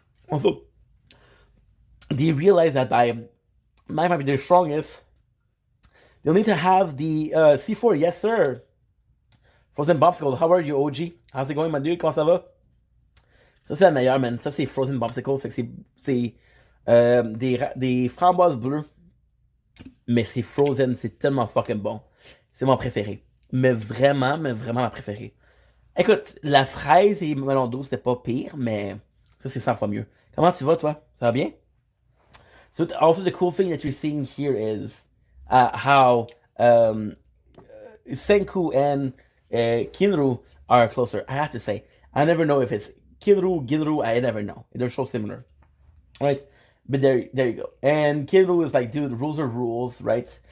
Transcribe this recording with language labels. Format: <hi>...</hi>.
<en>Also, do you realize that by Magma being their strongest, they'll need to have the C4? Yes, sir. Frozen Popsicle, how are you, OG? How's it going, my dude?</en> <fr>Comment ça va? Ça, c'est la meilleure, man. Ça, c'est Frozen Popsicle. Fait que c'est des framboises bleues, mais c'est Frozen, c'est tellement fucking bon. C'est mon préféré. Mais vraiment ma préférée. Écoute, la fraise et melon d'eau, c'était pas pire, mais ça, c'est 100 fois mieux. Comment tu vas, toi? Ça va bien?</fr> <en>So also the cool thing that you're seeing here is how Senku and Kinru are closer. I have to say, I never know if it's Kinru, Ginru. I never know. They're so similar, right? But there you go. And Kinru is like, dude, rules are rules, right?</en>